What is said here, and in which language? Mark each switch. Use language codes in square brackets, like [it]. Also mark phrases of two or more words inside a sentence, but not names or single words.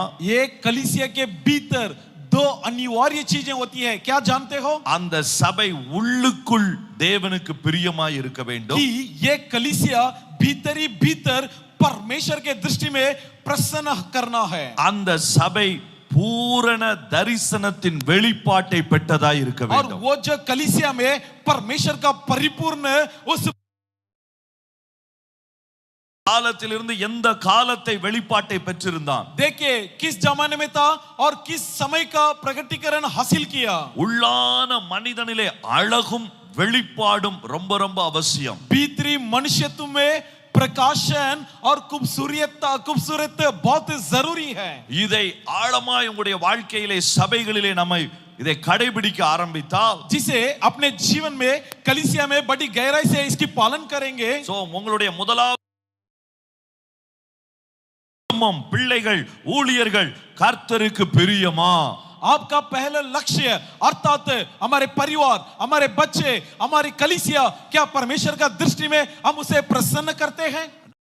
[hi] ये कलीसिया के भीतर 2 अनिवार्य चीजें होती है। क्या जानते हो? [ta] அந்த சபை உள்ளுக்குள் தேவனுக்கு பிரியமாய் இருக்க வேண்டும். [hi] कि ये कलीसिया भीतर ही भीतर परमेश्वर के दृष्टि में प्रसन्न करना है। [ta] அந்த சபை பூரண தரிசனத்தின் வெளிப்பாட்டை பெற்றதாய் இருக்க [hi] और [ta] வேண்டும். [hi] वो जो कलीसिया में परमेश्वर का परिपूर्ण उस [ta] காலத்திலிருந்து எந்த காலத்தை வெளிப்பாட்டை பெற்றிருந்தான்? [hi] देखिए किस जमाने में था और किस समय का प्रकटीकरण हासिल किया। [ta] உள்ளான மனிதனிலே அழகும் வெளிப்பாடும் ரொம்ப ரொம்ப அவசியம். [hi] भीतरी मनुष्यत्व में प्रकाशन और खूबसूरत बहुत जरूरी है। [ta] இதை ஆழமாய் உங்களுடைய வாழ்க்கையிலே சபைகளிலே நம்மை இதை கடைபிடிக்க ஆரம்பித்தால், [hi] जिसे अपने जीवन में कलीसिया में बड़ी गहराई से इसकी पालन करेंगे, [ta] சோ உங்களுடைய முதலாவது பிள்ளைகள் ஊழியர்கள் கர்த்தருக்கு பிரியமா? [hi] आपका पहला लक्ष्य अर्थात हमारे परिवार, हमारे बच्चे, हमारी कलीसिया क्या परमेश्वर का दृष्टि में हम उसे प्रसन्न करते हैं?